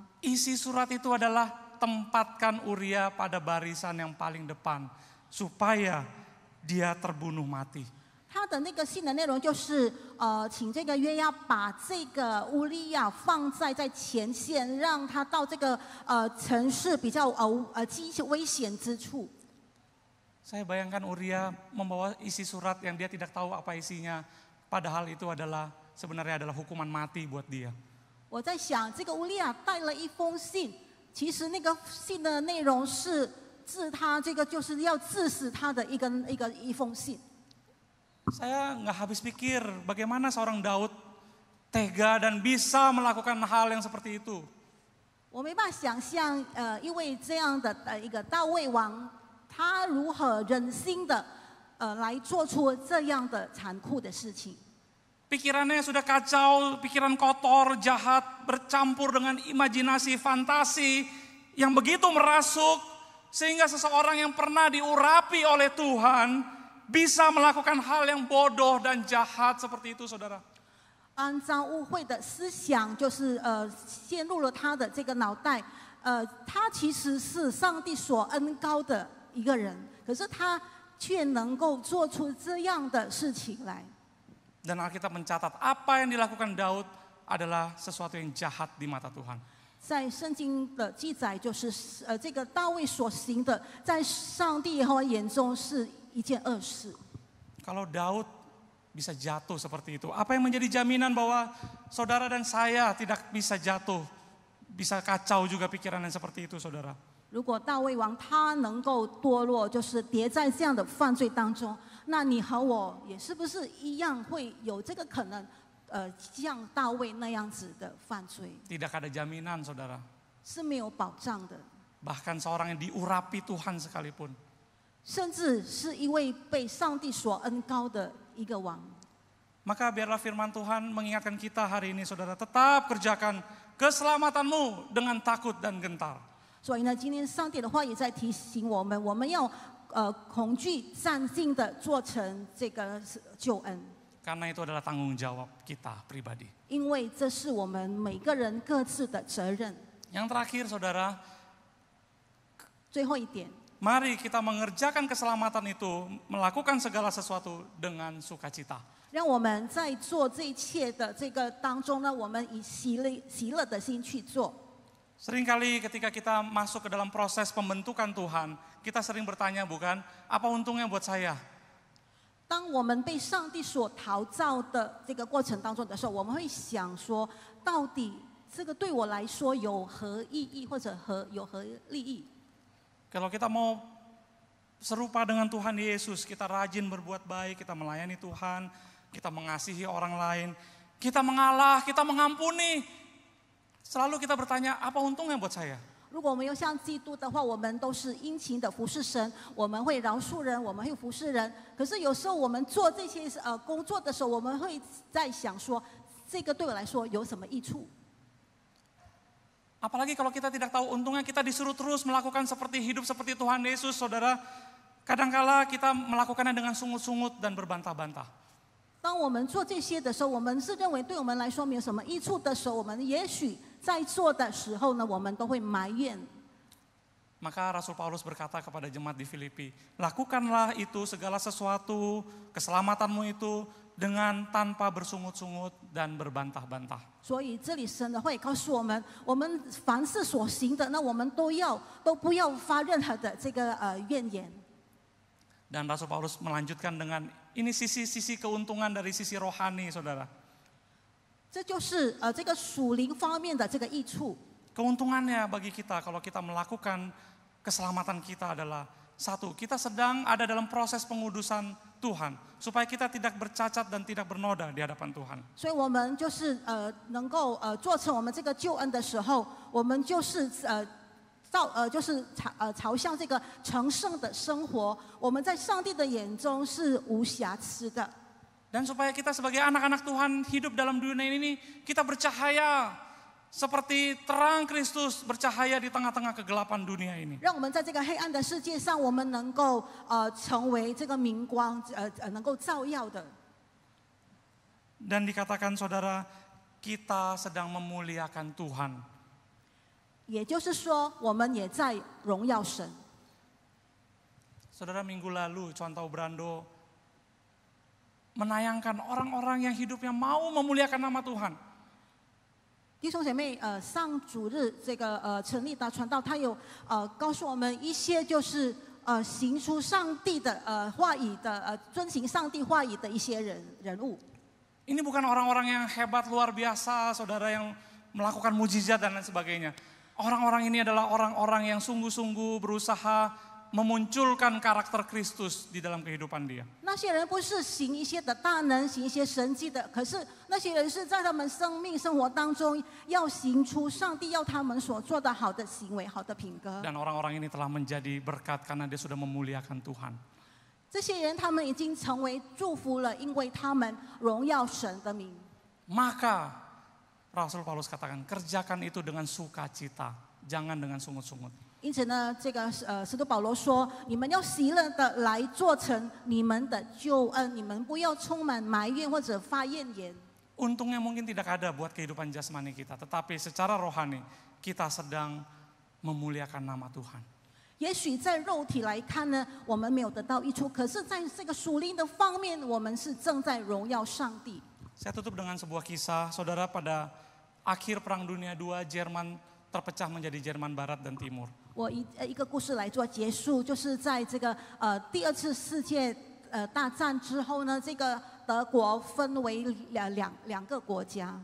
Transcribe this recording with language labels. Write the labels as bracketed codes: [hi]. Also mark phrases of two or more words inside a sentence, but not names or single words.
[id] Isi surat itu adalah tempatkan Uria pada barisan yang paling depan supaya dia terbunuh mati. [zh] 他的那个信的内容就是请这个约押把这个乌利亚放在前线，让他到这个城市比较危险之处。 [id] Saya bayangkan Uria membawa isi surat yang dia tidak tahu apa isinya, padahal itu sebenarnya adalah hukuman mati buat dia. [zh] 我在想，这个乌利亚带了一封信，其实那个信的内容是治他这个就是要致死他的一封信。 [id] Saya nggak habis pikir bagaimana seorang Daud tega dan bisa melakukan hal yang seperti itu. [zh] 我没办法想象，因为这样的一个大卫王，他如何忍心的来做出这样的残酷的事情。 [id] Pikirannya sudah kacau, pikiran kotor, jahat, bercampur dengan imajinasi, fantasi yang begitu merasuk, sehingga seseorang yang pernah diurapi oleh Tuhan bisa melakukan hal yang bodoh dan jahat seperti itu, saudara. [zh] 肮脏污秽的思想就是陷入了他的这个脑袋，他其实是上帝所恩膏的一个人，可是他却能够做出这样的事情来。 [id] Dan Alkitab mencatat apa yang dilakukan Daud adalah sesuatu yang jahat di mata Tuhan. [zh] 在圣经的记载就是这个大卫所行的，在上帝耶和华眼中是一件恶事。 [id] Kalau Daud bisa jatuh seperti itu, apa yang menjadi jaminan bahwa saudara dan saya tidak bisa jatuh, bisa kacau juga pikiran yang seperti itu, saudara? [zh] 如果大卫王他能够堕落，就是跌在这样的犯罪当中，那你和我也是不是一样会有这个可能？像大卫那样子的犯罪， [id] Tidak ada jaminan, saudara. [zh] 是没有保障的。 [id] Bahkan seorang yang diurapi Tuhan sekalipun. [zh] 甚至是一位被上帝所恩膏的一个王。 [id] Maka biarlah firman Tuhan mengingatkan kita hari ini, saudara, tetap kerjakan keselamatanmu dengan takut dan gentar. [zh] 所以呢，今天上帝的话也在提醒我们，我们要恐惧战兢的做成这个救恩。 [id] Karena itu adalah tanggung jawab kita pribadi. [zh] 因为这是我们每个人各自的责任。 [id] Yang terakhir, saudara, [zh] 最后一点， [id] mari kita mengerjakan keselamatan itu, melakukan segala sesuatu dengan sukacita. [zh] 让我们在做这一切的这个当中呢，我们以喜乐的心去做。 [id] Seringkali ketika kita masuk ke dalam proses pembentukan Tuhan, kita sering bertanya, bukan, apa untungnya buat saya? [zh] 当我们被上帝所陶造的这个过程当中的时候，我们会想说，到底这个对我来说有何意义，或者有何利益？ [id] Kalau kita mau serupa dengan Tuhan Yesus, kita rajin berbuat baik, kita melayani Tuhan, kita mengasihi orang lain, kita mengalah, kita mengampuni. Selalu kita bertanya, apa untungnya buat saya? [zh] 如果我们要像基督的话，我们都是殷勤的服侍神，我们会饶恕人，我们会服侍人。可是有时候我们做这些工作的时候，我们会在想说，这个对我来说有什么益处？ [id] Apalagi kalau kita tidak tahu untungnya, kita disuruh terus melakukan hidup seperti Tuhan Yesus, saudara. Kadangkala kita melakukannya dengan sungut-sungut dan berbantah-bantah. [zh] 当我们做这些的时候，我们是认为对我们来说没有什么益处的时候，我们也许在做的时候呢，我们都会埋怨。 [id] Maka Rasul Paulus berkata kepada jemaat di Filipi, lakukanlah itu segala sesuatu, keselamatanmu itu dengan tanpa bersungut-sungut dan berbantah-bantah. [zh] 所以这里神的话也告诉我们，我们凡事所行的，那我们都不要发任何的这个怨言。 [id] Dan Rasul Paulus melanjutkan dengan ini sisi-sisi keuntungan dari sisi rohani, saudara. [zh] 这就是这个属灵方面的这个益处。 [id] Keuntungannya bagi kita kalau kita melakukan keselamatan kita adalah satu, kita sedang ada dalam proses pengudusan Tuhan supaya kita tidak bercacat dan tidak bernoda di hadapan Tuhan. [zh] 所以我们就是能够做成我们这个救恩的时候，我们就是朝向这个成圣的生活，我们在上帝的眼中是无瑕疵的。 [id] Dan supaya kita sebagai anak-anak Tuhan hidup dalam dunia ini, kita bercahaya seperti terang Kristus bercahaya di tengah-tengah kegelapan dunia ini. [zh] 让我们在这个黑暗的世界上，我们能够成为这个明光，能够照耀的。 [id] Dan dikatakan saudara, kita sedang memuliakan Tuhan. [zh] 也就是说，我们也在荣耀神。 [id] Saudara, minggu lalu Contoh Brando menayangkan orang-orang yang hidupnya mau memuliakan nama Tuhan. [zh] 弟兄姐妹，上主日这个成立的传道，他有告诉我们一些就是行出上帝的话语的遵行上帝话语的一些人物。 [id] Ini bukan orang-orang yang hebat luar biasa, saudara, yang melakukan mujizat dan lain sebagainya. Orang-orang ini adalah orang-orang yang sungguh-sungguh berusaha memunculkan karakter Kristus di dalam kehidupan dia. [zh] 那些人不是行一些的大能，行一些神迹的，可是那些人是在他们生命生活当中要行出上帝要他们所做的好的行为、好的品格。 [id] Dan orang-orang ini telah menjadi berkat karena dia sudah memuliakan Tuhan. [zh] 这些人他们已经成为祝福了，因为他们荣耀神的名。 [id] Maka Rasul Paulus katakan, kerjakan itu dengan sukacita, jangan dengan sungut-sungut. [zh] 因此呢，这个使徒保罗说：“你们要喜乐的来做成你们的救恩，你们不要充满埋怨或者发怨言。” [id] Untungnya mungkin tidak ada buat kehidupan jasmani kita, tetapi secara rohani kita sedang memuliakan nama Tuhan. [zh] 也许在肉体来看呢，我们没有得到益处，可是在这个属灵的方面，我们是正在荣耀上帝。 [id] Saya tutup dengan sebuah kisah, saudara, pada akhir Perang Dunia II, Jerman terpecah menjadi Jerman Barat dan Timur. [zh] 我一个故事来做结束，就是在这个第二次世界大战之后呢，这个德国分为两个国家。